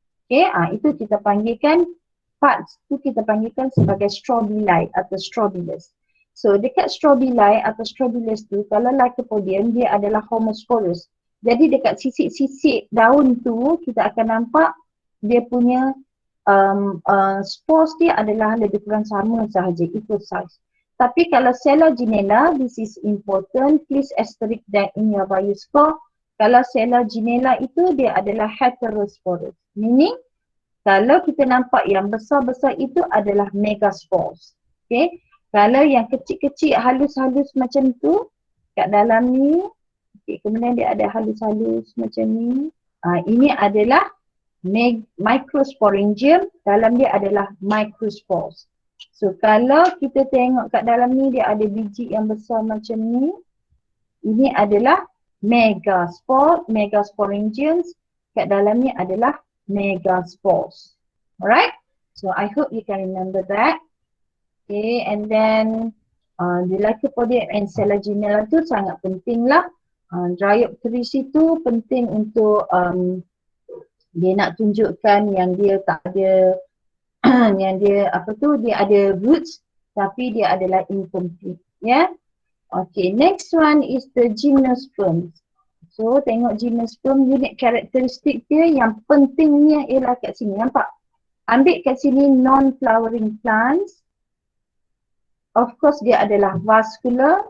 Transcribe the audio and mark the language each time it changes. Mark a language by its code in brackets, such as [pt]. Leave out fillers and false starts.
[ms] Okay, itu kita panggilkan parts tu kita panggilkan sebagai strobili atau strobilus. So dekat strobili atau strobilus tu, kalau Lycopodium dia adalah homosporous. Jadi dekat sisik-sisik daun tu kita akan nampak dia punya spores dia adalah lebih kurang sama sahaja, equal size. Tapi kalau sella ginella, [en] this is important, please asterisk that in your bio score. [ms] Kalau sella ginella itu dia adalah heterosporous. Meaning kalau kita nampak yang besar-besar itu adalah megaspores. Okay. Kalau yang kecil-kecil halus-halus macam tu kat dalam ni, okay, kemudian dia ada halus-halus macam ni. Ini adalah microsporangium, dalam dia adalah microspores. So kalau kita tengok kat dalam ni dia ada biji yang besar macam ni. Ini adalah megasporangiums. Kat dalam ni adalah megaspores. [en] Alright? So I hope you can remember that. [ms] Okay, and then the Lycopodium and sella ginella tu sangat penting lah. Dryopteris itu penting untuk dia nak tunjukkan yang dia tak ada yang dia dia ada roots tapi dia adalah incomplete, ya. [en] Okay, next one is the gymnosperm. [ms] So tengok gymnosperm, unit karakteristik dia yang pentingnya ialah kat sini, nampak? Ambil kat sini non-flowering plants. [en] Of course [ms] dia adalah vascular.